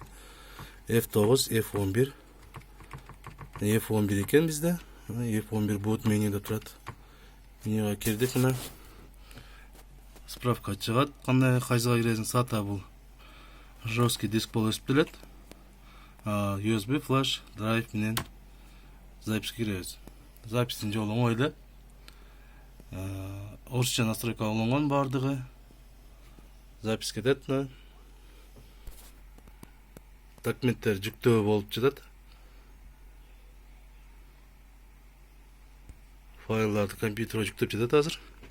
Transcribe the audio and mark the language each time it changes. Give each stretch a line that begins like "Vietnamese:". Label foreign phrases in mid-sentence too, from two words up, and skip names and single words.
Kyrgyz: F9, F11, F11 экен бизде. F11 boot меню деп турат. Менюга кирдик, мына справка чыгат. Кандай кайсыга киресиң? SATA бул
Russian: жесткий диск
Kyrgyz: болуп эсептелет.
English: USB flash drive
Kyrgyz: менен запись киребиз. Запистин жолу оңой эле. Орусча настройка алынган бардыгы. Запись кетет. Документтер жүктөө болуп жатат. Файларды компьютерге жүктөп жатат азыр.